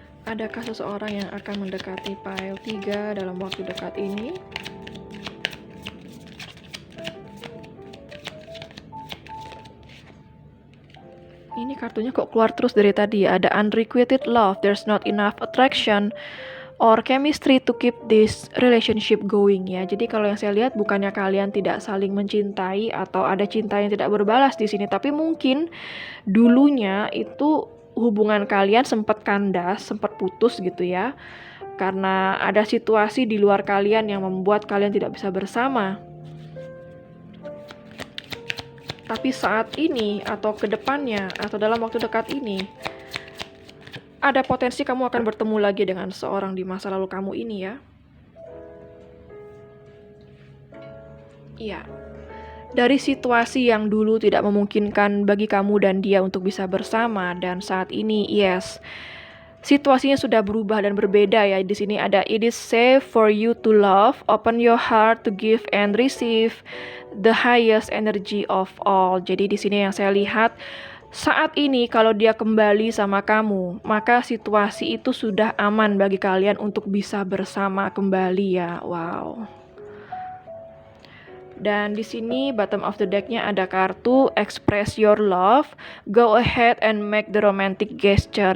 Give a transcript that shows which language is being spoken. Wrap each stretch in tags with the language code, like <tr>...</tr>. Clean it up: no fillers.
<id>Adakah seseorang yang akan mendekati pile 3 dalam waktu dekat ini? Ini kartunya kok keluar terus dari tadi.</id> <en>Ada unrequited love, there's not enough attraction or chemistry to keep this relationship going ya.</en> <id>Jadi kalau yang saya lihat bukannya kalian tidak saling mencintai atau ada cinta yang tidak berbalas di sini, tapi mungkin dulunya itu hubungan kalian sempat kandas, sempat putus gitu ya. Karena ada situasi di luar kalian yang membuat kalian tidak bisa bersama. Tapi saat ini atau ke depannya atau dalam waktu dekat ini ada potensi kamu akan bertemu lagi dengan seorang di masa lalu kamu ini ya. Iya. Dari situasi yang dulu tidak memungkinkan bagi kamu dan dia untuk bisa bersama dan saat ini yes. Situasinya sudah berubah dan berbeda ya. Di sini ada</id> <en>it is safe for you to love, open your heart to give and receive the highest energy of all.</en> <id>Jadi di sini yang saya lihat saat ini kalau dia kembali sama kamu, maka situasi itu sudah aman bagi kalian untuk bisa bersama kembali ya. Wow. Dan di sini</id> <en>bottom of the deck-nya ada kartu express your love, go ahead and make the romantic gesture.</en>